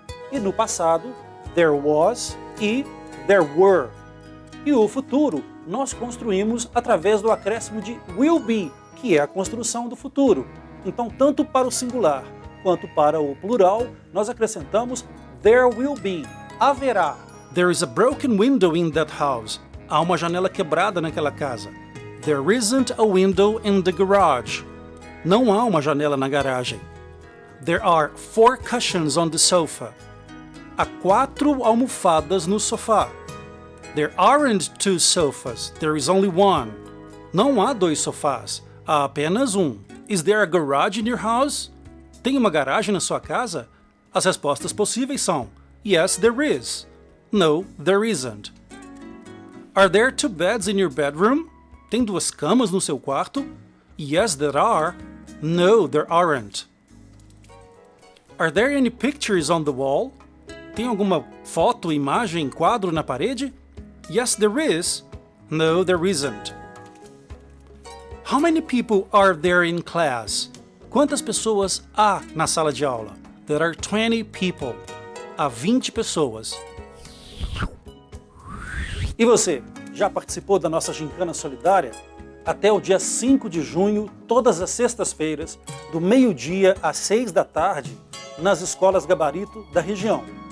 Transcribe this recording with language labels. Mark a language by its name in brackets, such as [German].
[Portuguese] E no passado, [English] there was [Portuguese] e [English] there were. [Portuguese] E o futuro, nós construímos através do acréscimo de will be, que é a construção do futuro. Então, tanto para o singular quanto para o plural, nós acrescentamos [English] there will be, [Portuguese] haverá. [English] There is a broken window in that house. [Portuguese] Há uma janela quebrada naquela casa. [English] There isn't a window in the garage. [Portuguese] Não há uma janela na garagem. [English] There are 4 cushions on the sofa. [Portuguese] Há 4 almofadas no sofá. [English] There aren't 2 sofas. There is only one. [Portuguese] Não há 2 sofás. Há apenas um. [English] Is there a garage in your house? [Portuguese] Tem uma garagem na sua casa? As respostas possíveis são [English] yes, there is. No, there isn't. Are there 2 beds in your bedroom? [Portuguese] Tem 2 camas no seu quarto? [English] Yes, there are. No, there aren't. Are there any pictures on the wall? [Portuguese] Tem alguma foto, imagem, quadro na parede? [English] Yes, there is. No, there isn't. How many people are there in class? [Portuguese] Quantas pessoas há na sala de aula? [English] There are 20 people. [Portuguese] Há 20 pessoas. E você, já participou da nossa gincana solidária? Até o dia 5 de junho, todas as sextas-feiras, do meio-dia às 6 da tarde, nas escolas gabarito da região.